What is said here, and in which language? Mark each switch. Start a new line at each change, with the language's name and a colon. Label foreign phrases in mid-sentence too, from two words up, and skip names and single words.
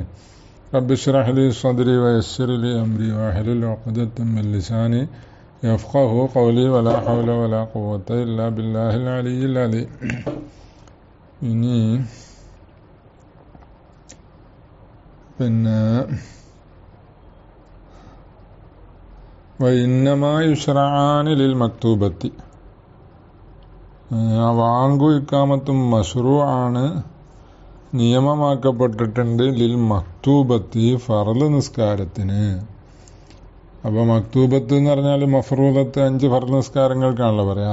Arabic: رب اشرح لي صدري ويسر لي أمري واحلل عقدة من لساني يفقه قولي ولا حول ولا قوة إلا بالله العلي العظيم. ഇനി وإنما يشرعان للمكتوبة.
Malayalam: വാങ്കു ഇക്കാമത്തും മശ്റൂആണ്, നിയമമാക്കപ്പെട്ടിട്ടുണ്ട്
Arabic: للمكتوبة
Malayalam: ഫർള് നിസ്കാരത്തിന്. അപ്പോൾ മക്തൂബത്ത് എന്ന് പറഞ്ഞാൽ മഫ്റൂദത്ത് 5 ഫർള് നിസ്കാരങ്ങൾക്കാണല്ലോ പറയാം.